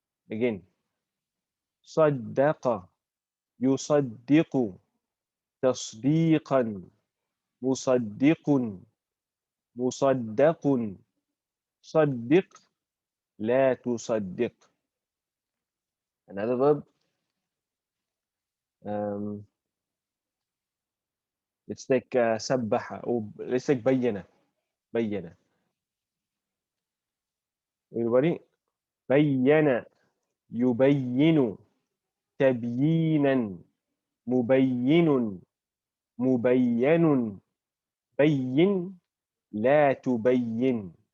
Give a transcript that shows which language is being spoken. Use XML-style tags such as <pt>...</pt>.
<ar>Again, صدق يصدق تصديقا مصدق مصدق صدق لا تصدق.</ar> <en>Another verb, um, let's take سبح, or let's take بين.</en> <ar>بين. Everybody, بين يبين تبيينا مبين مبين بين لا تبين.</ar>